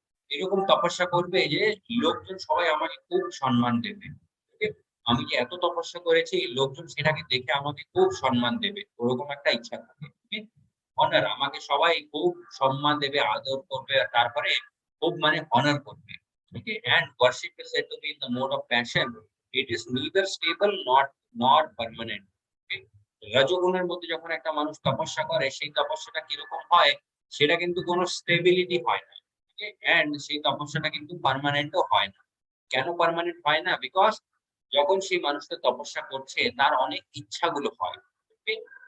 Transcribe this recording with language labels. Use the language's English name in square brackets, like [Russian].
[Bangla] এরকম তপস্যা করবে যে লোকজন সবাই আমাকে খুব সম্মান দেবে। Okay? আমি যে এত তপস্যা করেছি লোকজন সেটাকে দেখে আমাকে খুব সম্মান দেবে, ওরকম একটা ইচ্ছা থাকে। অনার, আমাকে সবাই খুব সম্মান দেবে, আদর করবে, আর তারপরে খুব মানে অনার করবে। [English] Okay? And worship is said to be in the mode of passion. It is neither stable not permanent. Okay? [Bangla] রজোগুণের মধ্যে যখন একটা মানুষ তপস্যা করে সেই তপস্যাটা কিরকম হয়, সেটা কিন্তু কোনো স্টেবিলিটি হয় না। এন্ড সেই তপস্যাটা কিন্তু পার্মানেন্টও হয় না। কেন পার্মানেন্ট হয় না? বিকজ যখন সেই মানুষটা তপস্যা করছে তার অনেক ইচ্ছাগুলো হয়। Okay?